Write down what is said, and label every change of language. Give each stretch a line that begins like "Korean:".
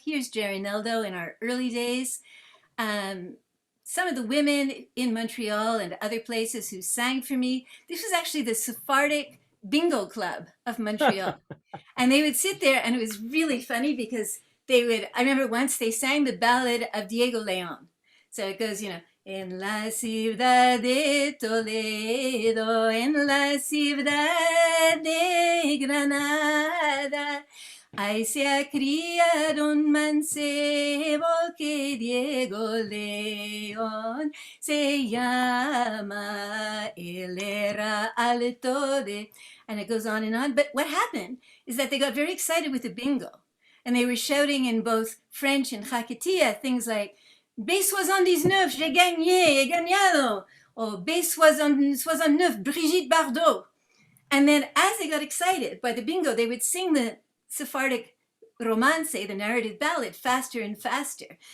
English: Here's Jerry Neldo in our early days. Some of the women in Montreal and other places who sang for me. This was actually the Sephardic Bingo Club of Montreal. And they would sit there, and it was really funny because I remember once they sang the ballad of Diego Leon. So it goes,
Ladino: en la ciudad de Toledo, en la ciudad de Granada, ahí se ha criado un mancebo que Diego León se llama, él era alto de,
English: and it goes on and on. But what happened is that they got very excited with the bingo, and they were shouting in both French and Hakatiya things like, B79,
French: j'ai gagné, gagnado.
English: Or B69, Brigitte Bardot. And then as they got excited by the bingo, they would sing the Sephardic romance, the narrative ballad, faster and faster.